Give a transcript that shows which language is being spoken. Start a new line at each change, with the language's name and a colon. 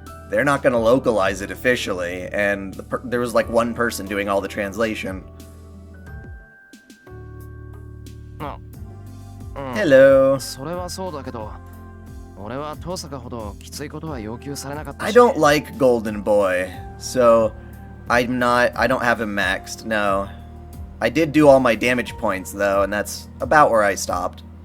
English: They're not going to localize it officially, and there was like one person doing all the translation. Hello.
Japanese: それはそうだけど、俺は遠坂ほどきついことは要求されなかったし。
English: I don't like Golden Boy, so I don't have him maxed, no. I did do all my damage points though, and that's about where I stopped.